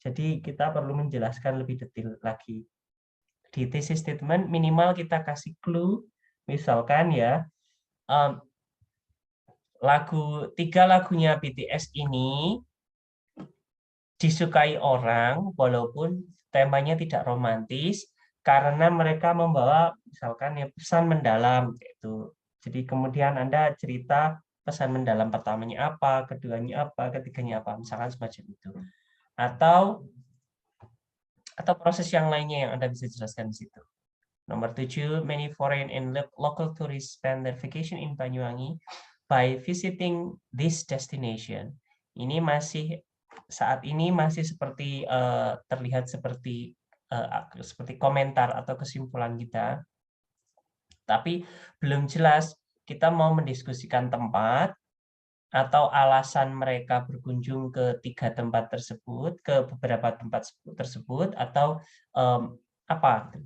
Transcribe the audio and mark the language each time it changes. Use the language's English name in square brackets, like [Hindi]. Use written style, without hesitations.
[Indonesian] Jadi kita perlu menjelaskan lebih detail lagi. Di thesis statement minimal kita kasih clue, misalkan ya, 3 lagunya BTS ini disukai orang walaupun temanya tidak romantis karena mereka membawa misalkan ya pesan mendalam gitu. Jadi kemudian Anda cerita pesan mendalam pertamanya apa, keduanya apa, ketiganya apa, misalkan semacam itu. Atau proses yang lainnya yang Anda bisa jelaskan di situ. Nomor 7, [English] many foreign and local tourists spend their vacation in Banyuwangi by visiting this destination. [Indonesian] Ini saat ini masih seperti terlihat seperti komentar atau kesimpulan kita. Tapi belum jelas kita mau mendiskusikan tempat atau alasan mereka berkunjung ke 3 tempat tersebut, ke beberapa tempat tersebut, atau apa.